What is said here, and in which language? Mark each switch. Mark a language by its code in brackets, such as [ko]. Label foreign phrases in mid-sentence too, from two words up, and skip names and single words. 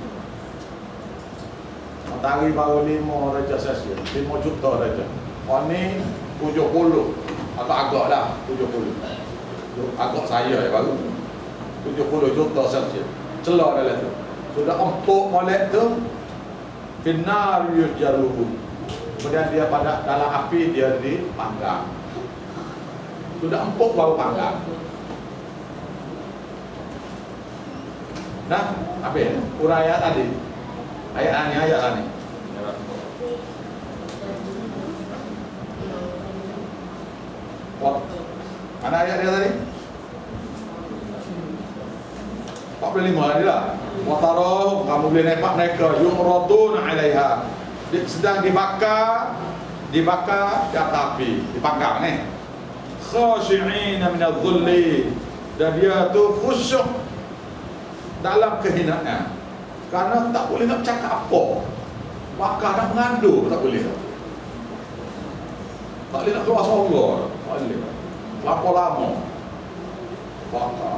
[ms] Matahari baru 5 darjah Celsius, 5 juta darjah. Oh ni 70. Agak-agak lah 70. Agak saya baru 70 juta Celsius. Celak dalam tu. Sudah empuk molek tu, [ar] في النار يسجرونه. [ms] Kemudian dia pada dalam api dia dipanggang. Sudah empuk baru panggang. Nah, apa ya? Uraian tadi. Ayat ni. Mana ayat dia tadi? 45 tadi lah. Watarahum, kamu boleh nampak mereka [ar] يعرضون عليها. [ms] Sedang dibakar di atas api, dipanggang ni. [ar] خاشعين من الذل. [ms] Dan dia tu khusyuk dalam kehinaan. Karena tak boleh nak cakap apa. Bakar nak mengandung tak boleh. Tak boleh nak keluar suara. Tak boleh. Lapor lama. Bakar.